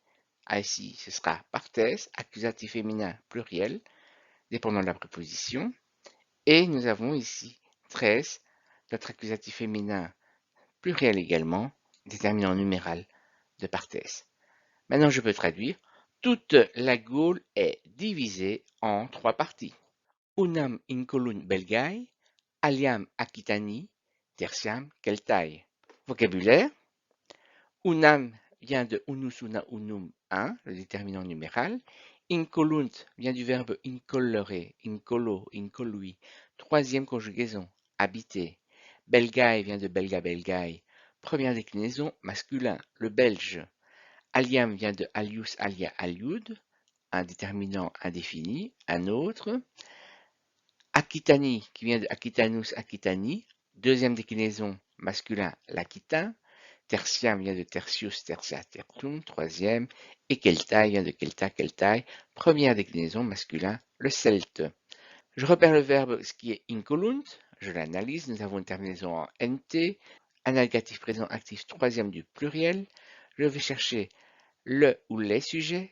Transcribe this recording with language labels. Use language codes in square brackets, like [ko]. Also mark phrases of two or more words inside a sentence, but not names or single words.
[fr] Ah, ici, ce sera partes, accusatif féminin pluriel, dépendant de la préposition. Et nous avons ici tres, notre accusatif féminin pluriel également, déterminant numéral de partes. Maintenant, je peux traduire. Toute la Gaule est divisée en trois parties. [la] Unam incolum Belgae, aliam Aquitani, tertiam Celtae. [fr] Vocabulaire. Unam vient de [la] unus, una, unum, [fr] un, le déterminant numéral. Incolunt vient du verbe [la] incollere, incolo, incolui, [fr] troisième conjugaison, habiter. Belgae vient de [la] belga, belgae, [fr] première déclinaison, masculin, le belge. Aliam vient de [la] alius, alia, aliud, [fr] un déterminant indéfini, un autre. Aquitanie, qui vient de [la] Aquitanus, Aquitanie, [fr] deuxième déclinaison masculin, l'Aquitain. Tertiam vient de [la] Tertius, Tertia, Tertium, [fr] troisième. Et Celtae vient de [la] Celta, Celtae, [fr] première déclinaison masculin, le Celte. Je repère le verbe ce qui est incolunt, je l'analyse, nous avons une terminaison en nt, un algatif présent actif troisième du pluriel. Je vais chercher le ou les sujets.